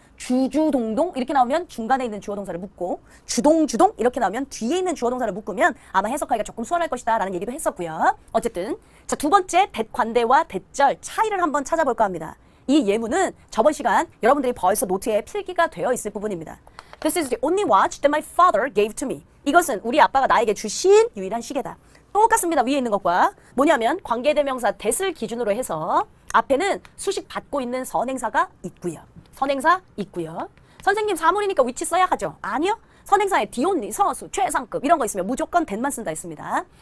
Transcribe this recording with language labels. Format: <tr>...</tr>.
<ko>주주동동 이렇게 나오면 중간에 있는 주어동사를 묶고 주동주동 이렇게 나오면 뒤에 있는 주어동사를 묶으면 아마 해석하기가 조금 수월할 것이다 라는 얘기도 했었고요. 어쨌든 자, 두 번째 대관대와 대절 차이를 한번 찾아볼까 합니다. 이 예문은 저번 시간 여러분들이 벌써 노트에 필기가 되어 있을 부분입니다.</ko> <en>This is the only watch that my father gave to me.</en> <ko>이것은 우리 아빠가 나에게 주신 유일한 시계다. 똑같습니다. 위에 있는 것과 뭐냐면 관계대명사 that을 기준으로 해서 앞에는 수식 받고 있는 선행사가 있고요. 선행사 있고요. 선생님 사물이니까 위치 써야 하죠. 아니요. 선행사에 디온리, 서수, 최상급 이런 거 있으면 무조건 that만 쓴다 했습니다.</ko>